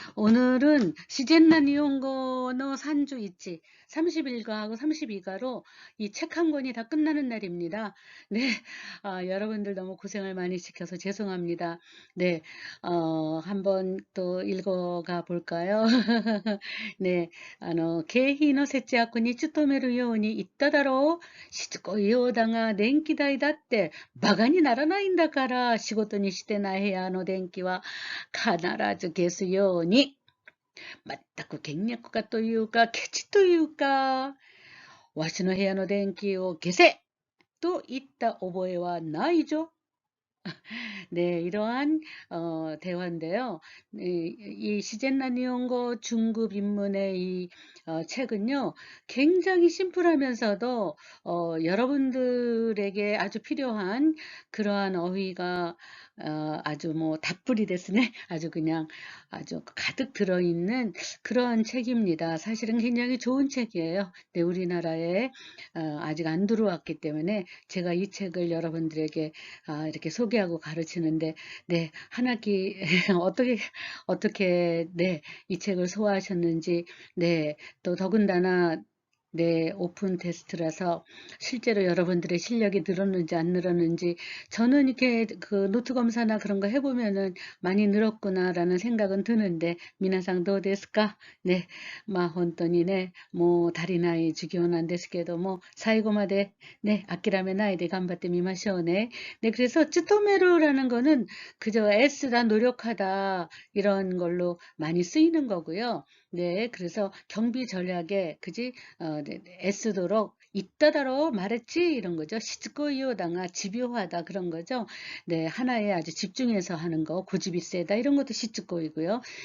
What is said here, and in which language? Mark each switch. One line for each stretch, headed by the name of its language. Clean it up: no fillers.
Korean: 오늘은 시젠나 니혼고의 산주 있지 31과하고 32과로 이 책 한 권이 다 끝나는 날입니다. 네, 여러분들 너무 고생을 많이 시켜서 죄송합니다. 네, 한번 또 읽어가 볼까요?
Japanese: 네, 経費の節約に努めるように言っただろう。しつこいようだが電気代だってバカにならないんだから、仕事にしてない部屋の電気は必ず消すように。全く倹約家というか、ケチというか、わしの部屋の電気を消せと言った覚えはないぞ。
Korean: 네, 이러한 대화인데요. 이 시젠나 니혼고 중급 입문의 이 책은요, 굉장히 심플하면서도 여러분들에게 아주 필요한 그러한 어휘가 아주 뭐 답불이 됐으네. 아주 그냥 아주 가득 들어있는 그런 책입니다. 사실은 굉장히 좋은 책이에요. 네, 우리나라에 아직 안 들어왔기 때문에 제가 이 책을 여러분들에게 이렇게 소개하고 가르치는데, 네, 한 학기 어떻게, 네, 이 책을 소화하셨는지, 네, 또 더군다나, 네, 오픈 테스트라서 실제로 여러분들의 실력이 늘었는지 안 늘었는지, 저는 이렇게 그 노트 검사나 그런 거 해보면은 많이 늘었구나라는 생각은 드는데, 미나상
Japanese: どうですか? 네, 本当にね、もう足りない授業なんですけども、最後まで네,諦めないで頑張ってみましょうね.
Korean: 네, 그래서 쯔토메루라는 거는 그저 애쓰다, 노력하다 이런 걸로 많이 쓰이는 거고요. 네, 그래서 경비 전략에 그지 네, 애쓰도록 이따다로 말했지 이런 거죠. 시츠코이요당아 집요하다 그런 거죠. 네, 하나에 아주 집중해서 하는 거, 고집이 세다 이런 것도 시츠코이고요.